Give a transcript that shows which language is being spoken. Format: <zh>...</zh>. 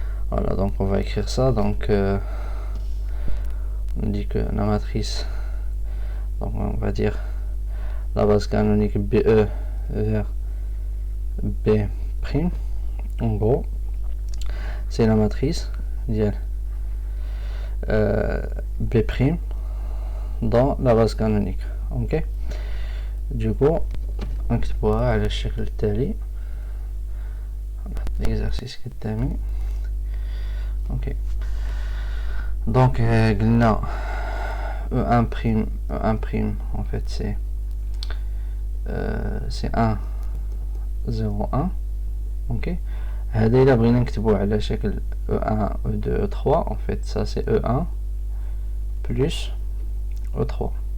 <fr>Voilà, donc on va écrire ça. Donc on dit que la matrice, donc on va dire la base canonique BE vers B', en gros c'est la matrice</fr> <ar>ديال</ar> <fr>B' dans la base canonique. Ok, du coup</fr> <ar>نكتبوها على الشكل التالي. l'exercice قدامي.</ar> <fr>Ok, donc</fr> <ar>قلنا</ar> <fr>E1' en fait c'est 1 0 1.</fr> <ar>ok, هذا إلا بغينا نكتبوه على شكل E1 E2 E3</ar> <fr>en fait ça c'est E1 plus E3.</fr>